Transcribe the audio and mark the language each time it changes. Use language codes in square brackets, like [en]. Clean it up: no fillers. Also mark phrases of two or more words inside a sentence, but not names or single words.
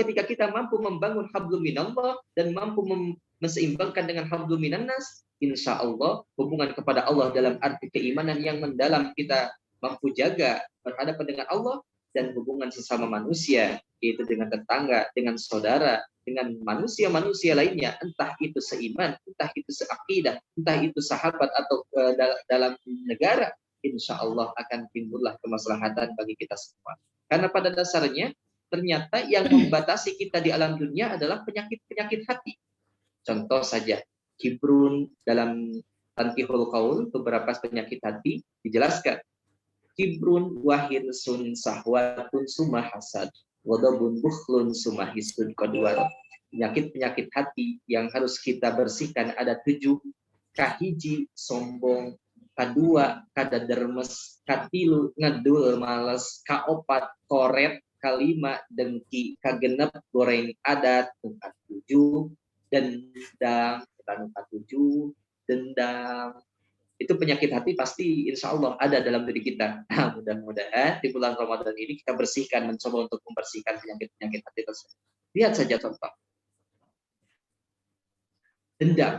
[id] Ketika kita mampu membangun [ar] حبل من الله [id] dan mampu menseimbangkan dengan [ar] حبل من الناس, إن شاء الله [id] hubungan kepada Allah dalam arti keimanan yang mendalam kita mampu jaga berhadapan dengan Allah, dan hubungan sesama manusia, yaitu dengan tetangga, dengan saudara, dengan manusia-manusia lainnya, entah itu seiman, entah itu seakidah, entah itu sahabat atau dalam negara, [ar] إن شاء الله [id] akan timbullah kemaslahatan bagi kita semua. Karena pada dasarnya ternyata yang membatasi kita di alam dunia adalah penyakit-penyakit hati. Contoh saja, kibrun dalam Tanqihul Qaul, beberapa penyakit hati dijelaskan. [ar] كبر وحرص شهوة ثم حسد وغضب بخل ثم حقد غدر. [id] Penyakit-penyakit hati yang harus kita bersihkan ada 7. [su] Kahiji sombong, kadua kadadermes, katilu ngedul males, kaopat koret, kalima dengki, kagenep goreng adat, 7 dendam, 7 dendam. [id] Itu penyakit hati pasti [ar] إن شاء الله [id] ada dalam diri kita. Nah, mudah-mudahan di bulan Ramadan ini kita bersihkan, mencoba untuk membersihkan penyakit-penyakit hati tersebut. Lihat saja contoh. Dendam.